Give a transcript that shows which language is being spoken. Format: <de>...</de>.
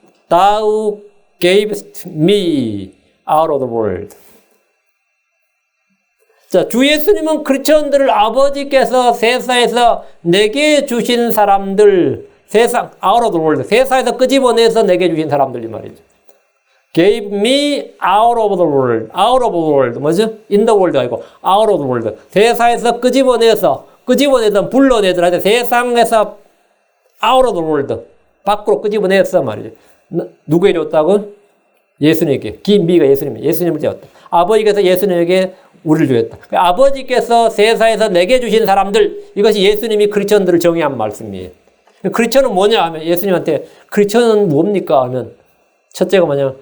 <en>Thou gavest me out of the world.</en> <ko>자, 주 예수님은 크리스천들을 아버지께서 세상에서 내게 주신 사람들, 세상,</ko> <en>out of the world,</en> <ko>세상에서 끄집어내서 내게 주신 사람들이 말이죠.</ko> <en>Gave me out of the world. out of the world.</en> <ko>뭐죠?</ko> <en>in the world</en> <ko>아니고</ko> <en>out of the world.</en> <ko>세상에서 끄집어내던, 불러내더라. 세상에서</ko> <en>out of the world.</en> <ko>밖으로 끄집어냈어 말이죠. 누구에게 줬다고? 예수님에게. 기미가 예수님을 줬다. 아버지께서 예수님에게 우리를 주었다. 아버지께서 세상에서 내게 주신 사람들, 이것이 예수님이 크리스천들을 정의한 말씀이에요. 크리스천은 뭐냐 하면 예수님한테 크리스천은 뭡니까 하면 첫째가 뭐냐?</ko>